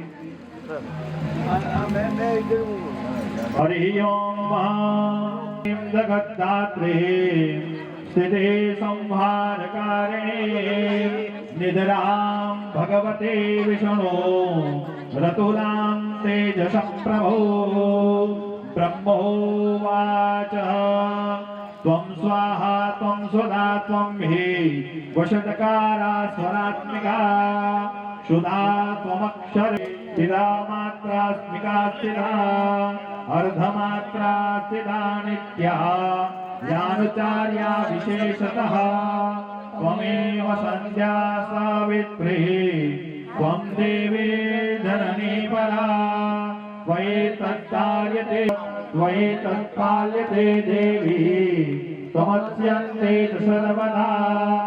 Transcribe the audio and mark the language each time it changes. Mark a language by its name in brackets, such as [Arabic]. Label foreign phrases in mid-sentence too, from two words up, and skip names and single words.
[Sanskrit] હરિ ઓમ મહા જગદ્ધાત્રી સ્થિતે સંહારકારિણે નિદ્રામ ભગવતે વિષ્ણુ રતુલામ તેજસં પ્રભો બ્રહ્મોવાચ त्वं स्वाहा त्वं स्वदा त्वं हि वशटकारा स्वरात्मिका शुदा त्वमक्षरे स्थिता मात्रास्मिका स्थिता अर्धमात्रा स्थिता नित्या यानुचार्या विशेषतः त्वमेव संध्या सावित्री त्वं देवी जननी परा त्वयेतत्कार्यते त्वयेतत्पाल्यते देवी त्वमस्यन्ते च सर्वदा